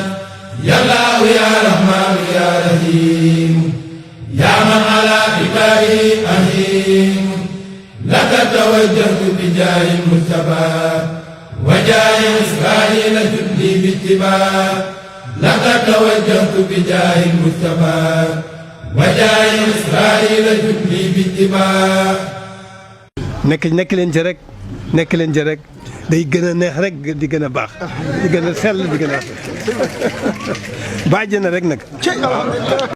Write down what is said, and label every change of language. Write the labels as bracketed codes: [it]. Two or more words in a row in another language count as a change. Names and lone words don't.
[ar] يا الله يا رحمن يا رحيم يا من على عباده أهيم لك توجهت بجاه المجتبى وجاه إسرائيل جدي باتباع لك توجهت بجاه المجتبى وجاه إسرائيل جدي باتباع [wo] nekk leen ci rek nekk leen ci rek day gën a neex rek di gën a baax di gën a sell di gën a bàjj na rek nag